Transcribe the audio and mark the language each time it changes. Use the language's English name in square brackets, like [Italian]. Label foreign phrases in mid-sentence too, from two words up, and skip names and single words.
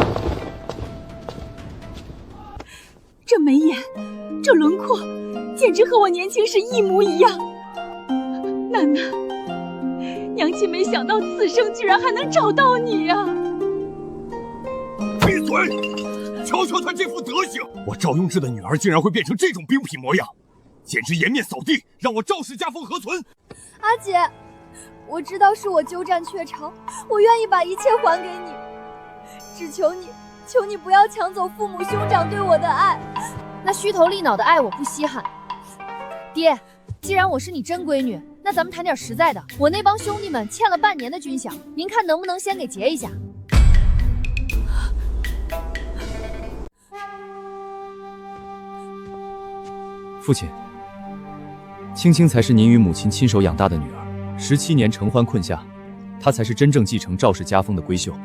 [Chinese] 這眉眼，這輪廓，簡直和我年輕時一模一樣。楠楠，娘親沒想到此生居然還能找到你呀！閉嘴！瞧瞧他這副德行，我趙雍志的女兒竟然會變成這種兵痞模樣，簡直顏面掃地，讓我趙氏家風何存？阿姐，我知道是我鳩佔鵲巢，我願意把一切還給你，只求你。求你不要搶走父母兄長對我的愛，那虛頭利腦的愛我不稀罕。爹，既然我是你真閨女，那咱們談點實在的。我那幫兄弟們欠了半年的軍饷，您看能不能先給結一下？父親，青青才是您與母親親手養大的女兒，17年承歡困夏，她才是真正繼承趙氏家風的閨秀。